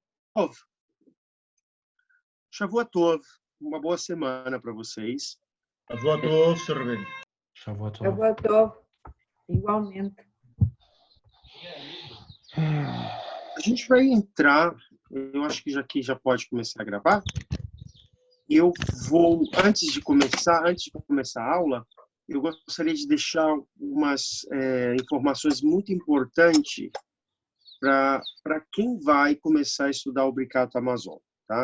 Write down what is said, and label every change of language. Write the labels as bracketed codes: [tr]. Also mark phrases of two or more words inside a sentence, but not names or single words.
[he] טוב. שבוע טוב. [pt] Uma boa semana para vocês. [he] שבוע טוב, [pt] Sr. Rabino. [he] שבוע טוב. שבוע טוב. [pt] Igualmente. A gente vai entrar, eu acho que já pode começar a gravar. Eu vou, antes de começar a aula, eu gostaria de deixar umas informações muito importantes para quem vai começar a estudar o Birkat Hamazon, tá?